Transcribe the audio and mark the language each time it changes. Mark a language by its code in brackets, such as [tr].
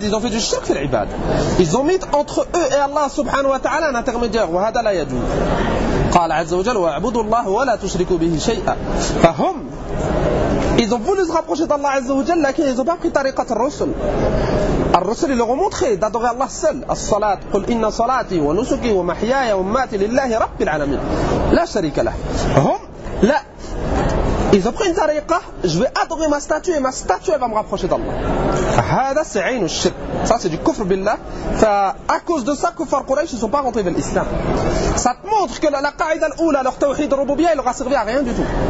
[fr] ils ont fait du shirk [ar] في العبادة. [fr] ils ont mis entre eux et Allah [ar] سبحانه وتعالى [fr] un intermédiaire. [ar] وهذا لا يجوز. قال عز وجل واعبدوا الله ولا تشركوا به شيئا. [fr] فهم ils ont voulu se rapprocher d'Allah [ar] عز وجل [fr] لكن ils ont pas pris [ar] طريقة الرسل. [fr] الرسل ils leur ont montré d'adorer Allah seul. [ar] الصلاة قل إن صلاتي ونسكي ومحياي ومماتي لله رب العالمين. لا شريك له. هم لا. [fr] Ils ont pris une tariqa, je vais adorer ma statue et ma statue elle va me rapprocher d'Allah. Ça c'est du kufr billah. Ça, à cause de ça, kufar Quraysh ne sont pas rentrés vers l'islam. Ça te montre que la qaïda l'oula, leur tawhid de Rububiyya, il leur a servi à rien du tout.